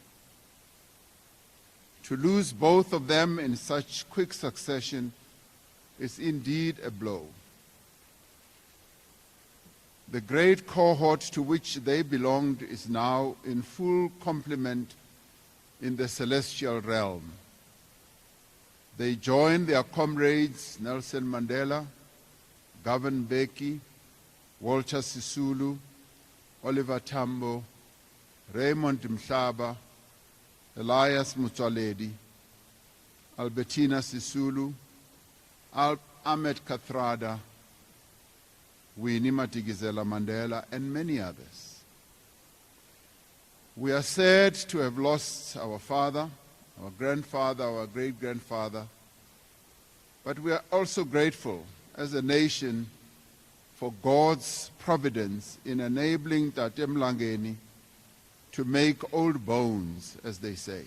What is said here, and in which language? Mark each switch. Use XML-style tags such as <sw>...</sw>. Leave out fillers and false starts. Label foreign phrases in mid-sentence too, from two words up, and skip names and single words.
<en>To lose both of them in such quick succession is indeed a blow. The great cohort to which they belonged is now in full complement in the celestial realm. They join their comrades Nelson Mandela, Govan Mbeki, Walter Sisulu, Oliver Tambo, Raymond Mhlaba, Elias Mutsaledi, Albertina Sisulu, Ahmed Kathrada, Winnie Madikizela Mandela, and many others. We are sad to have lost our father, our grandfather, our great-grandfather, but we are also grateful as a nation for God's providence in enabling Tate Mlangeni to make old bones, as they say.</en>